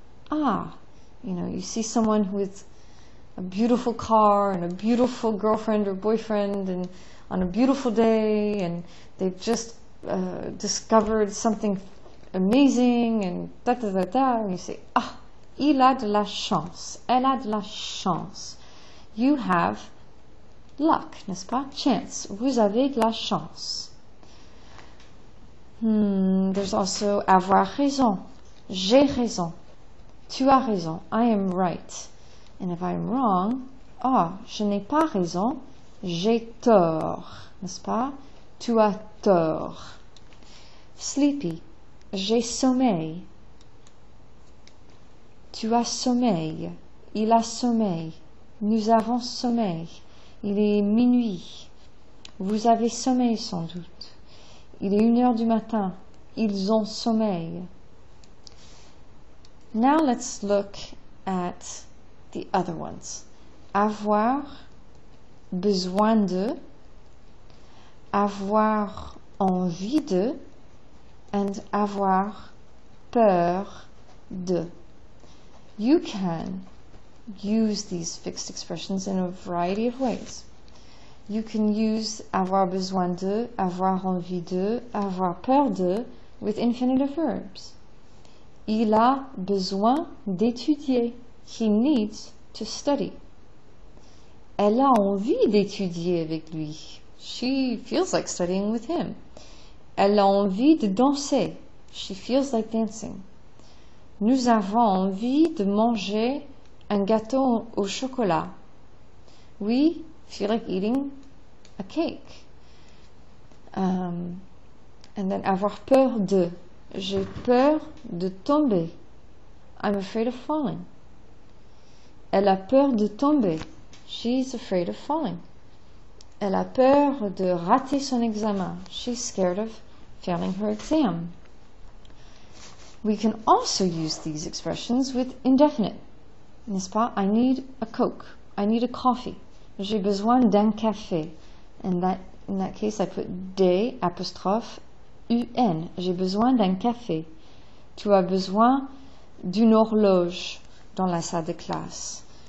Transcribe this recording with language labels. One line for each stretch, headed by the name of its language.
English: Ah, you know, you see someone with a beautiful car and a beautiful girlfriend or boyfriend and on a beautiful day, and they've just discovered something amazing and da da da da, and you say, ah,
French: il a de la chance,
English: elle a de la chance. You have luck,
French: n'est-ce pas?
English: Chance.
French: Vous avez de la chance.
English: There's also
French: avoir raison. J'ai raison. Tu as raison.
English: I am right. And if I'm wrong,
French: je n'ai pas raison. J'ai tort. N'est-ce pas? Tu as tort. Sleepy. J'ai sommeil. Tu as sommeil. Il a sommeil. Nous avons sommeil. Il est minuit. Vous avez sommeil sans doute. Il est 1h du matin. Ils ont sommeil.
English: Now let's look at the other ones.
French: Avoir besoin de, avoir envie de, and avoir peur de.
English: You can use these fixed expressions in a variety of ways. You can use avoir besoin de, avoir envie de, avoir peur de with infinitive verbs.
French: Il a besoin d'étudier.
English: He needs to study.
French: Elle a envie d'étudier avec lui.
English: She feels like studying with him.
French: Elle a envie de danser.
English: She feels like dancing.
French: Nous avons envie de manger un gâteau au chocolat.
English: We feel like eating a cake. And then
French: avoir peur de. J'ai peur de tomber.
English: I'm afraid of falling.
French: Elle a peur de tomber.
English: She's afraid of falling.
French: Elle a peur de rater son examen.
English: She's scared of failing her exam. We can also use these expressions with indefinite.
French: N'est-ce pas?
English: I need a Coke. I need a coffee.
French: J'ai besoin d'un café.
English: In that case, I put D apostrophe UN.
French: J'ai besoin d'un café. Tu as besoin d'une horloge dans la salle de classe.